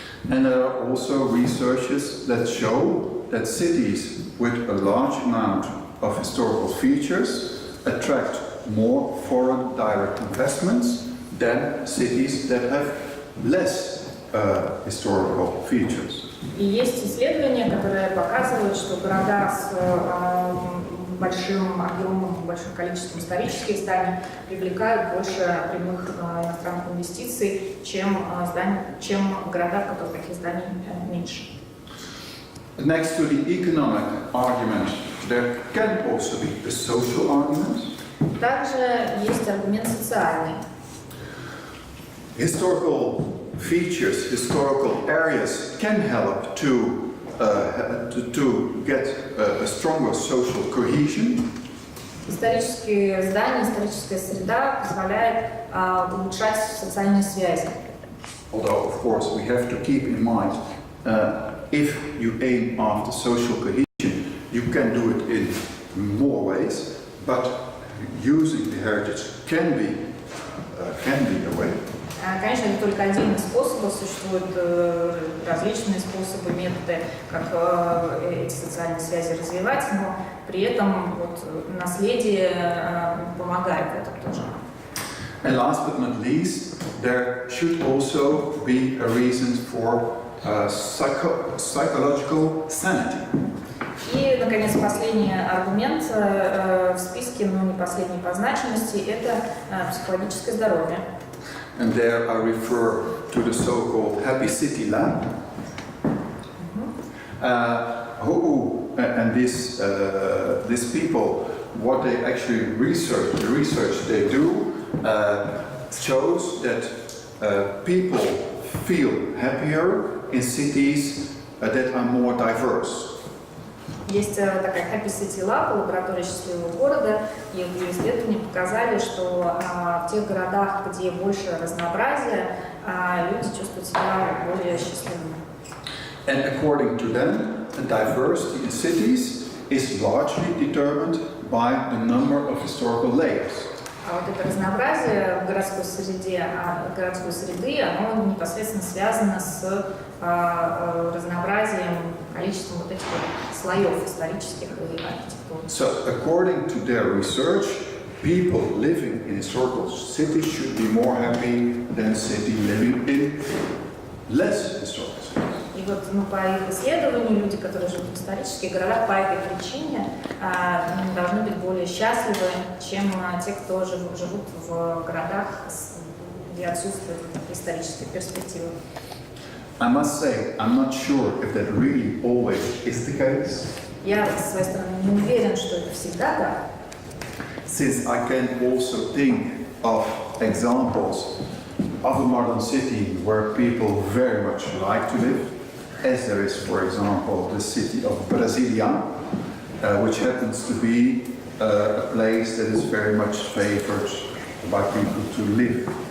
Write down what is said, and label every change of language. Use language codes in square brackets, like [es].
[en] And there are also researches that show that cities with a large amount of historical features attract more foreign direct investments than cities that have less historical features. [ru] И есть исследования, которые показывают, что города с большим объемом, большим количеством исторических зданий привлекают больше прямых иностранных инвестиций, чем города, в которых таких зданий меньше. [en] Next to the economic argument, there can also be a social argument. [ru] Также есть аргумент социальный. [en] Historical features, historical areas can help to get a stronger social cohesion. [ru] Исторические здания, историческая среда позволяет улучшать социальные связи. [en] Although, of course, we have to keep in mind, if you aim after social cohesion, you can do it in more ways, but using the heritage can be a way. [ru] Конечно, это только один из способов, существуют различные способы, методы, как эти социальные связи развивать, но при этом наследие помогает в этом тоже. [en] And last but not least, there should also be a reason for psychological sanity. [ru] И, наконец, последний аргумент в списке, но не последний по значимости, это психологическое здоровье. [en] And there I refer to the so-called Happy City Lab. And these people, what they actually research, the research they do, shows that people feel happier in cities that are more diverse. [ru] Есть такая Happy City Lab, лаборатория счастливого города, и ее исследования показали, что в тех городах, где больше разнообразия, люди чувствуют себя более счастливыми. [en] And according to them, the diversity in cities is largely determined by the number of historical layers. [ru] А вот это разнообразие в городской среде, городской среды, оно непосредственно связано с разнообразием, количеством вот этих вот слоев исторических и архитектурных. [en] So, according to their research, people living in historical cities should be more happy than city living in less historical cities. [ru] И вот по их исследованию люди, которые живут в исторических городах, по этой причине должны быть более счастливы, чем те, кто живут в городах, где отсутствует историческая перспектива. [en] I must say, I'm not sure if that really always is the case. [ru] Я, с своей стороны, не уверен, что это всегда так. [en] Since I can also think of examples of a modern city where people very much like to live, as there is, for example, the city of Brasilia, which happens to be a place that is very much favored by people to live.